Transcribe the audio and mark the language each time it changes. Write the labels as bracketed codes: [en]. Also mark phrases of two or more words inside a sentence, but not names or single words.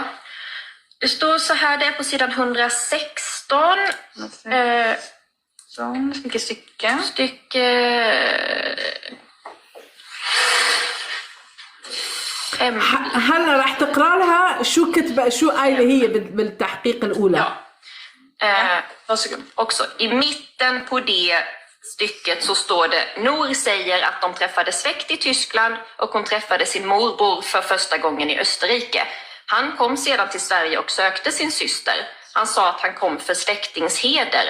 [sv] Det står så här, det är på sidan 116. Vilket stycke? Stycke 5. [ar] هلا رح تقرا لها شو كتبه، شو قايله هي بالتحقيق الأولى. [sv] Ja. Varsågod. Också i mitten på det stycket så står det: Nour säger att de träffade släkt i Tyskland och hon träffade sin morbror för första gången i Österrike. Han kom sedan till Sverige och sökte sin syster. Han sa att han kom för släktingsheder.